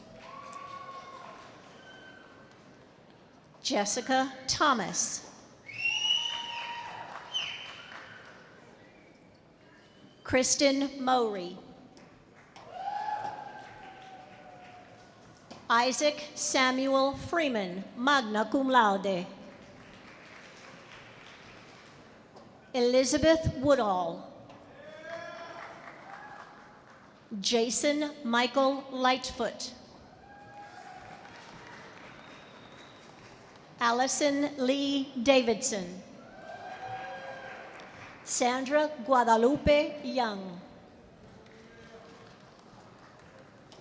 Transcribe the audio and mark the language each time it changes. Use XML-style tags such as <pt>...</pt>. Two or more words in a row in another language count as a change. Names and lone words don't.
<en>Jessica Thomas. Kristen Mowry. Isaac Samuel Freeman,</en> <la>magna cum laude.</la> <en>Elizabeth Woodall. Jason Michael Lightfoot. Allison Lee Davidson. Sandra Guadalupe Young.</en>